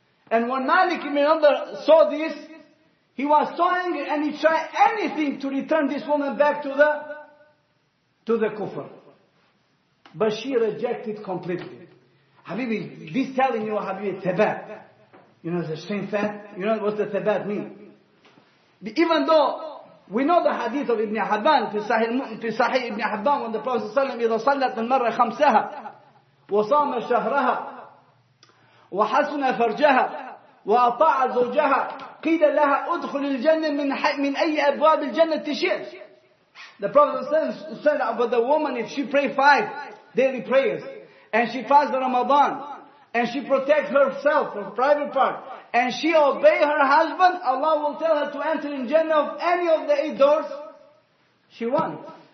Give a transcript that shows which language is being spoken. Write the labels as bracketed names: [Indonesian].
[English] And when Malik ibn Umdah saw this, he was so angry and he tried anything to return this woman back to the kufr. But she rejected completely. Habibi, this telling you, Habibi, tabat. You know the same fact? You know what the tabat mean? Even though we know the hadith of Ibn Habban [Arabic] في صحيح Ibn Habban, [English] when the Prophet [Arabic] صلى الله عليه وسلم إذا صلت المرأة خمسها وصام شهرها وحسن فرجها وأطاع زوجها قيل لها ادخل الجنة من أي أبواب الجنة شئت. [English] The Prophet said about the woman, if she pray 5 daily prayers and she fasts Ramadan and she protects herself, her private part, and she obey her husband, Allah will tell her to enter in Jannah of any of the 8 doors she wants.